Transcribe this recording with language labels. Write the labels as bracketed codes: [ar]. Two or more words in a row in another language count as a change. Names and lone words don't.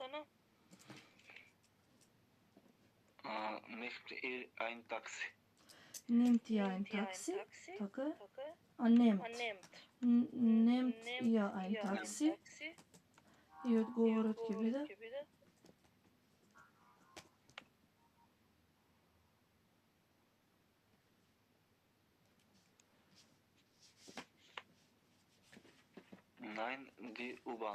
[de] Nicht ein Taxi. Nehmt ihr ein Taxi? [mk] Така е. [de] А nehmt. Nehmt ihr ein Taxi? [mk] И одговорот ќе биде? [de] Nein, die U-Bahn.